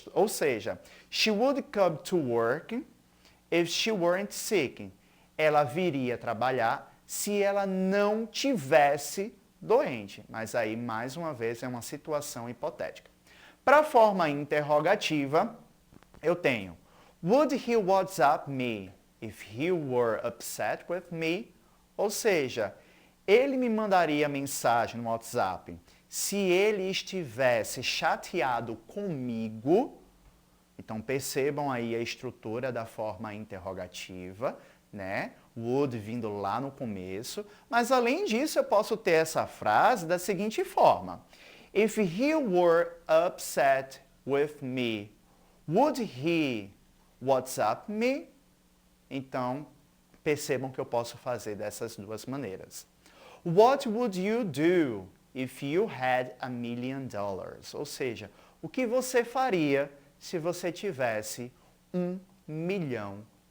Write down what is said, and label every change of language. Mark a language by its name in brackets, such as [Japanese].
[Portuguese] Ou seja, [English] she would come to work if she weren't sick. [Portuguese] Ela viria trabalhar se ela não tivesse doente. Mas aí, mais uma vez, é uma situação hipotética. Para a forma interrogativa, eu tenho [English] would he WhatsApp me if he were upset with me? [Portuguese] Ou seja, ele me mandaria mensagem no WhatsApp se ele estivesse chateado comigo. Então, percebam aí a estrutura da forma interrogativa, né? Would vindo lá no começo. Mas, além disso, eu posso ter essa frase da seguinte forma. [English] If he were upset with me, would he WhatsApp me? [Portuguese] Então, percebam que eu posso fazer dessas duas maneiras. [English] What would you do if you had $1 million? [Portuguese] Ou seja, o que você faria se você tivesse $1 milhão?